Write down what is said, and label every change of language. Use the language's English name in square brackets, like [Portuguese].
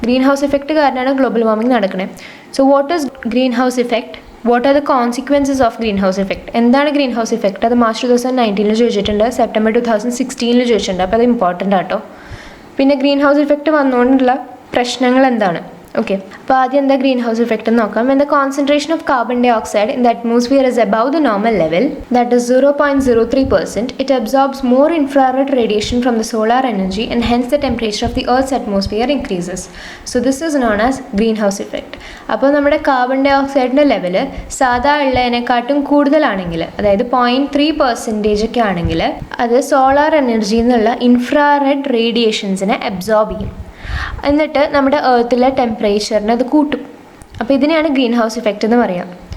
[Malayalam] Green house effect കാരണമാണ് global warming നടക്കുന്നത്. [English] So what is greenhouse effect? What are the consequences of greenhouse effect? [Malayalam] എന്താണ് green house effect? അത് March 2019 ചോദിച്ചിട്ടുണ്ട്, September 2016 ചോദിച്ചിട്ടുണ്ട്. അപ്പോൾ അത് ഇമ്പോർട്ടൻ്റ് ആട്ടോ. പിന്നെ ഗ്രീൻ ഹൗസ് ഇഫക്റ്റ് വന്നുകൊണ്ടുള്ള പ്രശ്നങ്ങൾ എന്താണ്? ഓക്കെ, അപ്പോൾ ആദ്യം എന്താ ഗ്രീൻ ഹൗസ് ഇഫക്റ്റ് എന്ന് നോക്കാം. [English] When the concentration of carbon dioxide in the atmosphere is above the normal level, that is 0.03%, it absorbs more infrared radiation from the solar energy and hence the temperature of the Earth's atmosphere increases. So this is known as greenhouse effect. [Malayalam] അപ്പോൾ നമ്മുടെ carbon dye ഓക്സൈഡിൻ്റെ level സാധാ ഉള്ളതിനെക്കാട്ടും കൂടുതലാണെങ്കിൽ, അതായത് 0.3% ഒക്കെ ആണെങ്കിൽ, അത് solar എനർജിയിൽ നിന്നുള്ള ഇൻഫ്രാറെഡ് റേഡിയേഷൻസിനെ അബ്സോർബ് ചെയ്യും. എന്നിട്ട് നമ്മുടെ എർത്തിലെ ടെമ്പറേച്ചറിനെ അത് കൂട്ടും. അപ്പോൾ ഇതിനെയാണ് ഗ്രീൻ ഹൗസ് ഇഫക്റ്റ് എന്ന് പറയാം.